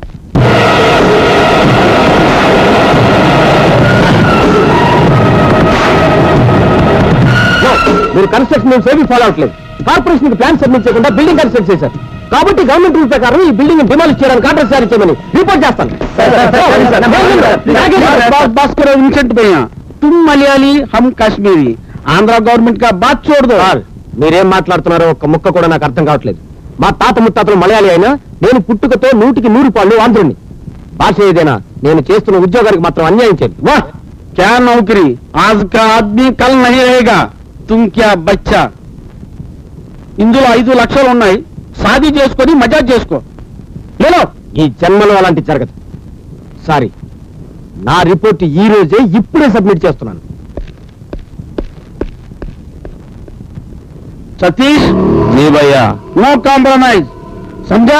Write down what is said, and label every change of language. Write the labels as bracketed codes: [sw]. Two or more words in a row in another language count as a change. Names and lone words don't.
[te] మీరు కన్స్ట్రక్షన్ ఏమి ఫాలో అవట్లేదు. [en] corporation plan submit [te] చేయకుండా [en] building construct [te] చేశారు. కాబట్టి [en] government rule [te] ప్రకారం ఈ [en] building demolish [te] చేయడానికి ఆర్డర్ జారీ చేయమని రిపోర్ట్ చేస్తాను. [hi] भास्कर इन्सेंट भैया, तुम मलयाली हम कश्मीरी, आंध्र गवर्नमेंट का बात छोड़ दो. [te] మీరేం మాట్లాడుతున్నారో ఒక్క ముక్క కూడా నాకు అర్థం కావట్లేదు. మా తాత ముత్తాతలు మలయాళీ అయినా నేను పుట్టుకతో 100కి 100 పాళ్ళు ఆంధ్రుణ్ణి. భాష ఏదైనా నేను చేస్తున్న ఉద్యోగానికి మాత్రం అన్యాయం చేయండి. వా [hi] क्या नौकरी, आज का आदमी कल नहीं रहेगा, तुम क्या बच्चा. [te] ఇందులో 5 లక్షలు ఉన్నాయి, షాదీ చేసుకొని మజా చేసుకో. లేలో ఈ జన్మలో అలాంటి జరగదు. సారీ, నా రిపోర్ట్ ఈ రోజే ఇప్పుడే సబ్మిట్ చేస్తున్నాను. సతీష్ [hi] जी भैया, [en] no compromise, [hi] समझा?